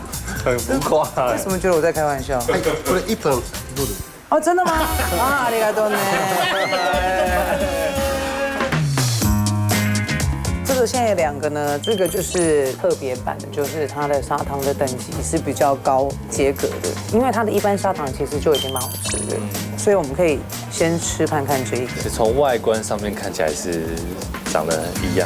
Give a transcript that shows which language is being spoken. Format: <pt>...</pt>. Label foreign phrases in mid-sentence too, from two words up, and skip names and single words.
<zh>很浮夸。为什么觉得我在开玩笑？これ1分录的。哦，真的吗？ありがとうね。这个现在两个呢，这个就是特别版的，就是它的砂糖的等级是比较高阶格的，因为它的一般砂糖其实就已经蛮好吃的，所以我们可以先吃看看这一个。从外观上面看起来是长得一样，</zh>